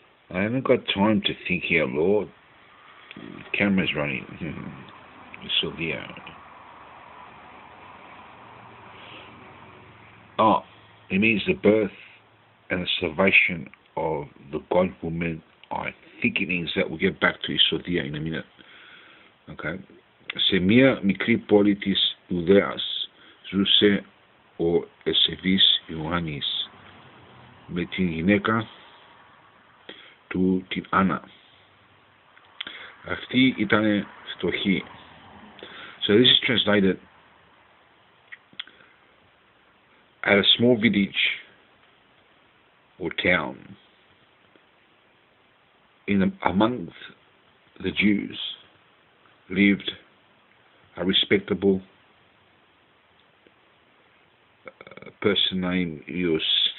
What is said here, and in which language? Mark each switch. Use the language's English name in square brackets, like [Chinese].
[English] I haven't got time to think here, Lord. The camera's running. Isodia. Oh, it means the birth and the salvation of the God woman. I think it means that. We'll get back to Isodia in a minute. Okay. [Greek] Σε μία μικρή πόλη της Ιουδαίας ζούσε ο Ευσεβής Ιωάννης με την γυναίκα του την Άννα. Αυτή ήταν φτωχή. [English] So this is translated at a small village or town amongst the Jews lived a respectable person named Joachim.